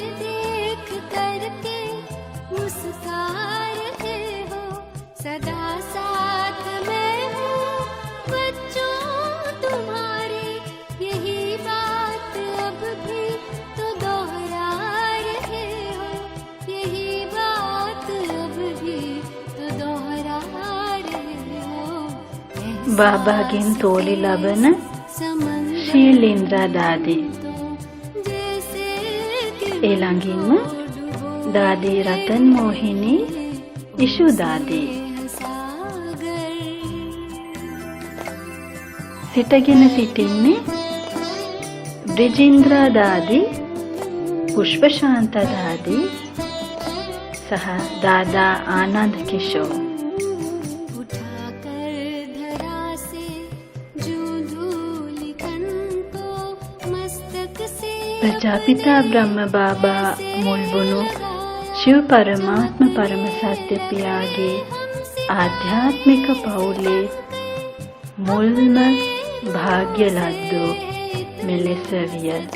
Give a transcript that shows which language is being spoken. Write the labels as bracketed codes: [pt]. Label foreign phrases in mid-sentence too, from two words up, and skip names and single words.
[hi] देख करके मुस्कुरा रहे हो सदा साथ में हो बच्चों तुम्हारे यही बात अब भी तो दोहरा रहे हो यही बात अब भी तो दोहरा रहे हो [si] බාබාගෙන් තෝලි ලබන [hi] समंदर [si] ශීලේන්ද්‍රා දාදී [hi] तो जैसे [si] ඒ ළඟින්ම දාදී රතන් මෝහිනී ඉෂු දාදී [hi] सागर [si] සිටගෙන සිටින්නේ බ්‍රිජේන්ද්‍රා දාදී, පුෂ්පශාන්ත දාදී සහ දාදා ආනන්ද කිෂෝර්. [hi] उठाकर धरा से जो धूल कण को मस्तक से [si] ප්‍රජාපිතා බ්‍රහ්ම බාබා මුල් වුණු ශිව පරමාත්ම පරම සත්‍ය පියාගේ ආධ්‍යාත්මික පවුලේ මුල්ම භාග්‍ය ලද්දෝ මෙලෙස විය.